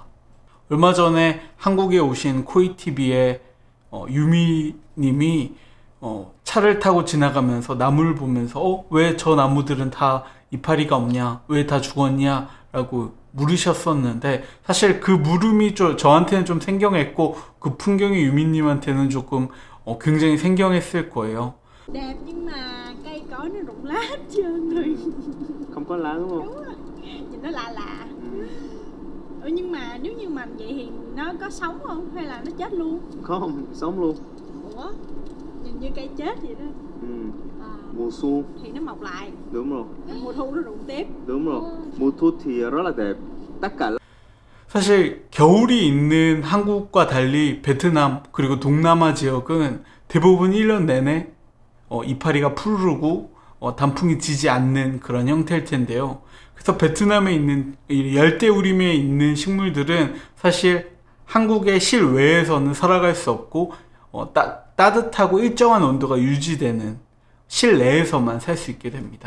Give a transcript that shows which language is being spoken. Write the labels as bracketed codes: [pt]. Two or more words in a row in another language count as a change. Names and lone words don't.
[ko] 얼마 전에 한국에 오신 코이티비의 유미님이 차를 타고 지나가면서 나무를 보면서 왜 저 나무들은 다 이파리가 없냐, 왜 다 죽었냐 라고 물으셨었는데, 사실 그 물음이 저한테는 좀 생경했고 그 풍경이 유미님한테는 조금 굉장히 생경했을 거예요. [vi] đẹp nhưng mà cây cối nó rụng lá hết trơn rồi. Không có lá đúng không? Đúng rồi, nhìn nó lạ lạ. Nhưng mà nếu như mà vậy thì nó có sống không hay là nó chết luôn? Không, sống luôn. Ủa, nhìn như cây chết vậy đó. Mùa xuân. Thì nó mọc lại. Đúng rồi. Mùa thu nó rụng tiếp. Đúng rồi. Mùa thu thì rất là đẹp. Tất cả [ko] 사실 겨울이 있는 한국과 달리 베트남 그리고 동남아 지역은 대부분 1년 내내 이파리가 푸르르고 단풍이 지지 않는 그런 형태일 텐데요. 그래서 베트남에 있는 열대우림에 있는 식물들은 사실 한국의 실외에서는 살아갈 수 없고 따뜻하고 일정한 온도가 유지되는 실내에서만 살 수 있게 됩니다.